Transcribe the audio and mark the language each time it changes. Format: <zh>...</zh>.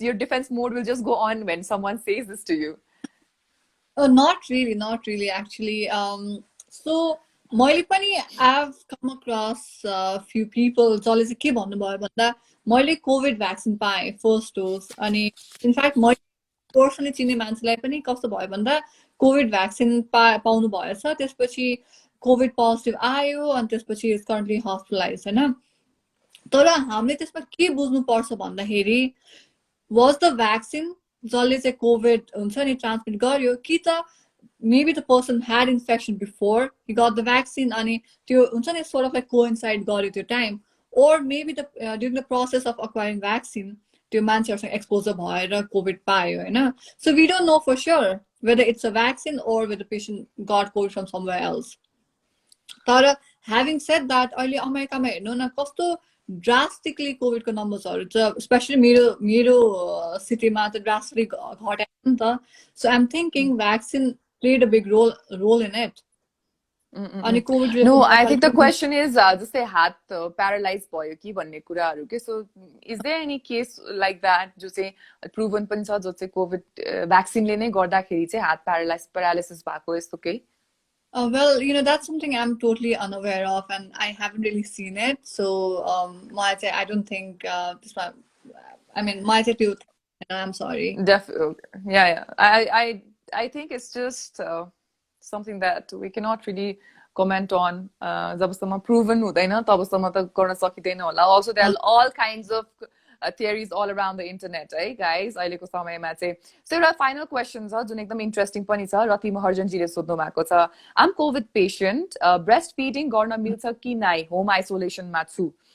<en>Your defense mode will just go on when someone says this to you. Not really actually.</en> <ne>So मैले पनि</ne> <en>I've come across a few people</en> <ne>जसले चाहिँ के भन्नुभयो भन्दा मैले कोभिड भ्याक्सिन पाएँ फर्स्ट डोज, अनि इनफ्याक्ट मैले पर्सनली चिन्ने मान्छेलाई पनि कस्तो भयो भन्दा कोभिड भ्याक्सिन पाउनु भएछ, त्यसपछि कोभिड पोजिटिभ आयो अनि त्यसपछि</ne> <en>is currently hospitalise</en> <ne>होइन. तर हामीले त्यसमा के बुझ्नुपर्छ भन्दाखेरि</ne> <en>was the vaccine</en> <ne>जसले चाहिँ कोभिड हुन्छ नि ट्रान्समिट गर्यो, कि त</ne> <en>maybe the person had infection before he got the vaccine</en> <ne>अनि त्यो हुन्छ नि</ne> <en>sort of like coincide</en> <ne>गर्यो त्यो time,</ne> <en>or maybe the during the process of acquiring vaccine</en> <ne>त्यो मान्छेहरुसँग exposure भएर COVID पायो हैन.</ne> <en>So we don't know for sure whether it's a vaccine or whether the patient got COVID from somewhere else.</en> <ne>तर</ne> <en>having said that</en> <ne>अहिले अमेरिकामा हेर्नु न कस्तो drastically COVID को</ne> <en>numbers are,</en> <ne>especially मेरो cityमा त drastically घटायो नि त.</ne> <en>So I'm thinking vaccine played a big role in it. No, I think the question is</en> <ne>जस्तै हात प्यारालाइज भयो कि भन्ने कुराहरू के.</ne> <en>So is there any case like that</en> <ne>जो चाहिँ proven पनि छ जो चाहिँ कोभिड भ्याक्सिनले नै गर्दाखेरि चाहिँ हात paralysis भएको यस्तो केही?</ne> <en>Well, you know, that's something I'm totally unaware of and I haven't really seen it. So I don't think this one, I mean I'm sorry. Yeah. I think it's just something that we cannot really comment on.</en> <ne>जबसम्म proven हुँदैन तबसम्म त गर्न सकिदैन होला.</ne> <en>Also there are all kinds of theories all around the internet, है guys</en> <ne>अहिलेको समयमा चाहिँ. So एउटा final question छ जुन एकदम इन्ट्रेस्टिङ पनि छ. रति महर्जनजीले सोध्नु भएको छ,</ne> <en>I'm COVID patient,</en> <ne>breastfeeding गर्न मिल्छ कि नै, home isolation मा छु.</ne>